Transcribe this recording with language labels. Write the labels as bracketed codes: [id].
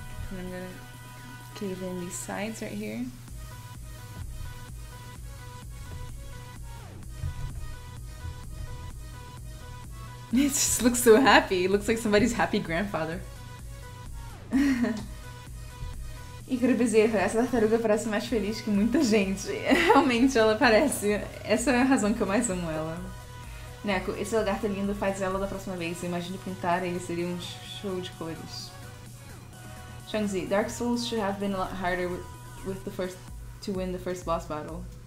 [en] And I'm gonna cave in these sides right here. It just looks so happy. It looks like somebody's happy grandfather. [pt] Ícaro Bezerra, essa tartaruga parece mais feliz que muita gente. Realmente ela parece. Essa é a razão que eu mais amo ela. Neco, esse lagarto lindo faz ela da próxima vez. Eu imagino pintar, ele seria um show de cores. [en] Shangzi, Dark Souls should have been a lot harder with the first to win the first boss battle.